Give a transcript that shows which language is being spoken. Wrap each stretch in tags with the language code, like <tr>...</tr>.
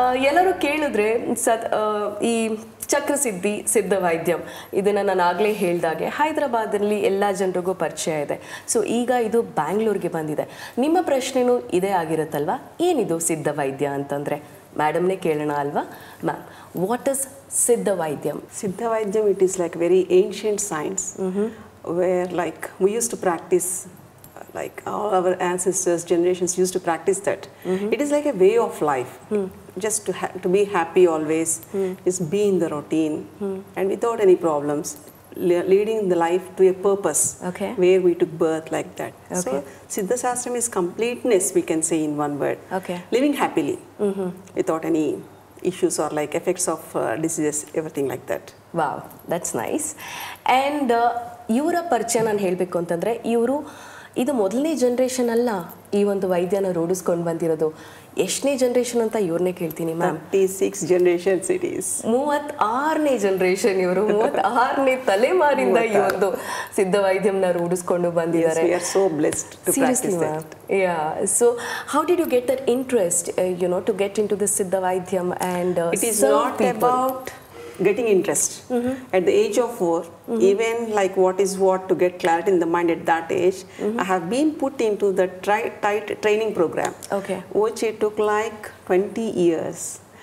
<kn>ಎಲ್ಲರೂ ಕೇಳಿದ್ರೆ ಈ ಚಕ್ರಸಿದ್ಧಿ ಸಿದ್ಧ ವೈದ್ಯಂ ಇದನ್ನು ನಾನು ಆಗಲೇ ಹೇಳಿದಾಗೆ ಹೈದರಾಬಾದಲ್ಲಿ ಎಲ್ಲ ಜನರಿಗೂ ಪರಿಚಯ ಇದೆ. ಸೊ ಈಗ ಇದು ಬ್ಯಾಂಗ್ಳೂರಿಗೆ ಬಂದಿದೆ. ನಿಮ್ಮ ಪ್ರಶ್ನೆನೂ ಇದೇ ಆಗಿರುತ್ತಲ್ವಾ, ಏನಿದು ಸಿದ್ಧ ವೈದ್ಯ ಅಂತಂದರೆ? ಮೇಡಮ್ನೇ ಕೇಳೋಣ ಅಲ್ವಾ.</kn> <en>Ma'am, what is Siddha Vaidyam? Siddha Vaidyam, it is like very ancient science where like we used to practice, like all our ancestors, generations used to practice that. It is like a way of life. Just to be happy always, just be in the routine and without any problems, leading the life to a purpose where we took birth, like that. So Siddha Shastram is completeness, we can say in one word. Living happily without any issues or like effects of diseases, everything like that. Wow, that's nice. And</en> <kn>ಇವರ ಪರಿಚಯ ನಾನು ಹೇಳಬೇಕು ಅಂತಂದರೆ, ಇವರು ಇದು ಮೊದಲನೇ generation ಅಲ್ಲ ಈ ಒಂದು ವೈದ್ಯನ ರೂಢಿಸ್ಕೊಂಡು ಬಂದಿರೋದು. ಎಷ್ಟನೇ ಜನ್ರೇಷನ್ ಅಂತ ಇವ್ರನ್ನೇ ಕೇಳ್ತೀನಿ ma'am.</kn> <en>36 generations it is.</en> <kn>36ನೇ generation ಇವರು. 36ನೇ ತಲೆಮಾರಿಂದ ಈ ಒಂದು ಸಿದ್ಧ ವೈದ್ಯಂನ ರೂಢಿಸ್ಕೊಂಡು ಬಂದಿದ್ದಾರೆ.</kn> <en>We are so blessed to practice that. Yeah. So how did you get that interest, to get into the Siddha Vaidyam and it is not about getting interest. At the age of 4, even like what to get clarity in the mind at that age, I have been put into the tight training program, which it took like 20 years.</en>